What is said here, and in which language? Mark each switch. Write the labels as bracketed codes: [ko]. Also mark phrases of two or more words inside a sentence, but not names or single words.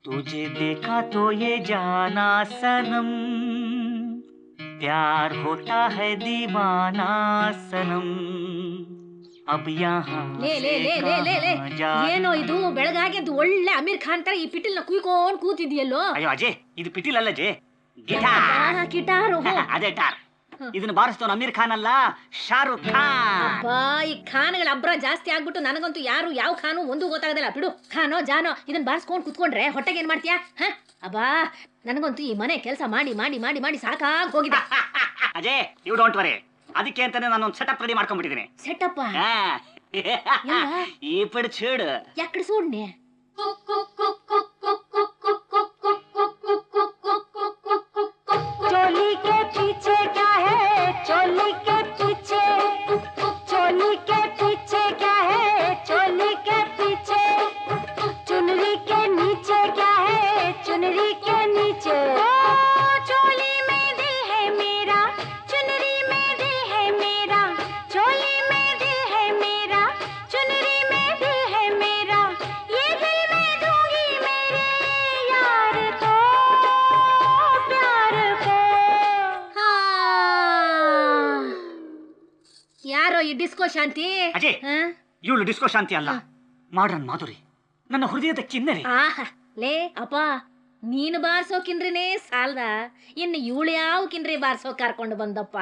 [hi] तुझे देखा तो ये जाना सनम प्यार होता है दीवाना सनम अब यहाँ [kn] ಲೇ ಲೇ ಲೇ ಲೇ ಲೇ ಲೇ ಏನೋ ಇದು ಬೆಳಗಾಗಿ ಅದು ಒಳ್ಳೆ ಅಮೀರ್ ಖಾನ್ ತರ ಈ ಪಿಟಿಲ್ನ ಕುಯ್ಕೊಂಡು ಕೂತಿದ್ಯಲ್ಲೋ. ಅಯ್ಯೋ ಅಜಯ್, ಇದು ಪಿಟೀಲ್ ಅಲ್ಲ ಜೆ, ಗಿಟಾರ್. ಗಿಟಾರು. ಅದೇ ಟಾರ್. ಇದನ್ನ ಬಾರಿಸ್ತವನು ಅಮೀರ್ ಖಾನ್ ಅಲ್ಲ, ಶಾರುಖ್ ಖಾನ್. ಅಬ್ಬಾ, ಈ ಖಾನ್ಗಳ ಅಬ್ರ ಜಾಸ್ತಿ ಆಗ್ಬಿಟ್ಟು ನನಗಂತೂ ಯಾರು ಯಾವ ಖಾನು ಒಂದು ಗೊತ್ತಾಗದಲ್ಲ. ಬಿಡು, ಖಾನೋ ಜಾನೋ ಇದನ್ನ ಬಾರಿಸ್ಕೊಂಡು ಕುತ್ಕೊಂಡ್ರೆ ಹೊಟ್ಟೆಗೆ ಏನ್ ಮಾಡ್ತೀಯಾ? ಅಬ್ಬಾ, ನನಗಂತೂ ಈ ಮನೆ ಕೆಲಸ ಮಾಡಿ ಮಾಡಿ ಮಾಡಿ ಮಾಡಿ ಸಾಕಾಗಿ ಹೋಗಿದೆ. ಅಜಯ್, [en] you don't worry, [kn] ಅದಕ್ಕೆ ಅಂತಾನೆ ನಾನು ಒಂದು ಸೆಟಪ್ ರೆಡಿ ಮಾಡ್ಕೊಂಡ್ಬಿಟ್ಟಿದ್ದೀನಿ. ಸೆಟಪ್ [te] ఈ పడ్ చూడు ఎక్కడ సూడ్నే. [hi] चोली के पीछे क्या है, चोली के पीछे, चोली के पीछे क्या है, चोली के पीछे, चुनरी के नीचे क्या है, चुनरी के नीचे, चोली में दिल है मेरा, चुनरी में दिल है मेरा, चोली में दिल है मेरा, चुनरी में दिल है मेरा, ये दिल मैं दूंगी मेरे यार को, प्यार को. [kn] ಯಾರೋ ಈ ಡಿಸ್ಕೋ ಶಾಂತಿ? ಅಜಯ್, ಇವಳು ಡಿಸ್ಕೋ ಶಾಂತಿ ಅಲ್ಲ, ಮಾಡ್ರನ್ ಮಾಧುರಿ, ನನ್ನ ಹೃದಯದ ಕಿನ್ನರಿ. ಲೇ ಅಪ್ಪ, ನೀನು ಬಾರ್ಸೋ ಕಿನ್ರಿನೇ ಸಾಲ್ದ, ಇನ್ನು ಇವಳು ಯಾವ ಕಿನ್ರಿ ಬಾರ್ಸೋ ಕರ್ಕೊಂಡು ಬಂದಪ್ಪ?